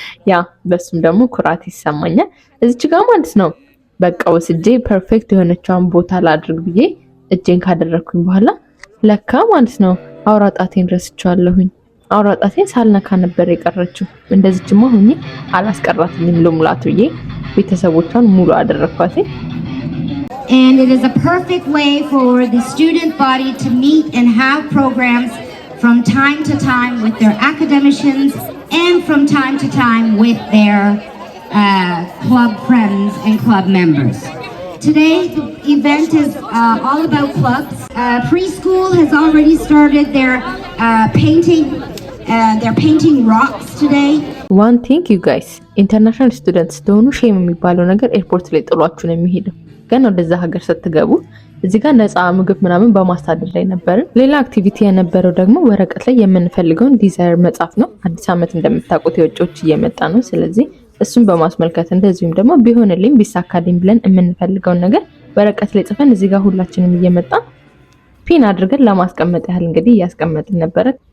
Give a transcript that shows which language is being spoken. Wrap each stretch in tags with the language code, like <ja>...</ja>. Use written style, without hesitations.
<am>ያ በሱም ደግሞ ኩራት ይሰማኛል። እዚች ጋር ማለት ነው በቃ ወስጄ ፐርፌክት የሆነችውን ቦታ ላድርግ ብዬ እጄን ካደረኩኝ በኋላ ለካ ማለት ነው አውራጣቴን ረስቻለሁኝ። አውራጣቴን ሳልነካ ነበር የቀረችው። እንደዚህማ ሆኜ አላስቀራትኝም ለሙላት ብዬ ቤተሰቦቿን ሙሉ አደረኳት።</am> <en>And it is a perfect way for the student body to meet and have programs from time to time with their academicians and from time to time with their club friends and club members. Today, the event is all about clubs. Preschool has already started their painting. They're painting rocks today. One thing you guys, international students</en> <am>ስትሆኑ ሼም የሚባለው ነገር ኤርፖርት ላይ ጥሏችሁ ነው የሚሄደው። ግን ወደዛ ሀገር ስትገቡ እዚህ ጋር ነፃ ምግብ ምናምን በማስተዳደር ላይ ነበር። ሌላ አክቲቪቲ የነበረው ደግሞ ወረቀት ላይ የምንፈልገውን ዲዛይር መጻፍ ነው። አዲስ አመት እንደምታውቁት የውጮች እየመጣ ነው። ስለዚህ እሱን በማስመልከት እንደዚሁም ደግሞ ቢሆንልኝ ቢሳካልኝ ብለን የምንፈልገውን ነገር ወረቀት ላይ ጽፈን እዚህ ጋር ሁላችንም እየመጣን ፒን አድርገን ለማስቀመጥ ያህል እንግዲህ እያስቀመጥን ነበረ።</am>